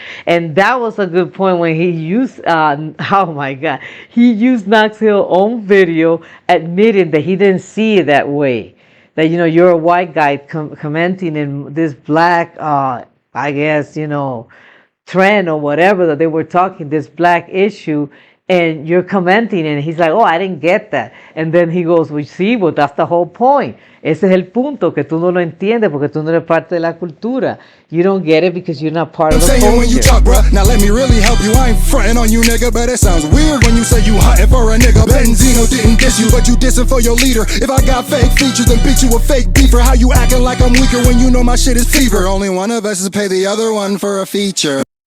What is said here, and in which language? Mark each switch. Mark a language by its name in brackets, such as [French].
[English] And that was a good point when he used, oh my God, he used Knoxville's own video admitting that he didn't see it that way. That, you know, you're a white guy commenting in this black, I guess, you know, trend or whatever that they were talking, this black issue, and you're commenting, and he's like, oh, I didn't get that. And then he goes, well, sí, but that's the whole point. [Spanish] Ese es el punto, que tú no lo entiendes porque tú no eres parte de la cultura. [English] You don't get it because you're not part of the culture. When you talk, bruh, now let me really help you. I ain't fronting on you, nigga, but it sounds weird when you say you hunting for a nigga. Benzino didn't diss you, but you dissing for your leader. If I got fake features, then bitch, you a fake beefer. How you acting like I'm weaker when you know my shit is fever? Only one of us is pay the other one for a feature.